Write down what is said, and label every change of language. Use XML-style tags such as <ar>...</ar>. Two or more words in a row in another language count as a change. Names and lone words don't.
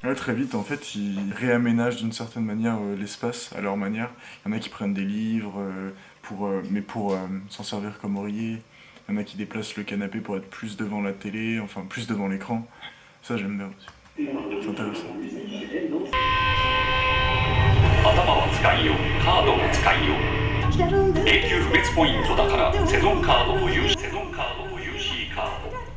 <fr>Là, très vite, en fait, ils réaménagent d'une certaine manière l'espace à leur manière. Il y en a qui prennent des livres, pour s'en servir comme oreiller. Il y en a qui déplacent le canapé pour être plus devant la télé, enfin plus devant l'écran. Ça, j'aime bien aussi. C'est intéressant.</fr> <ja>頭は使いよカードも使いよ永久不滅ポイントだからセゾンカード保有セゾンカード保有 C カード</ja>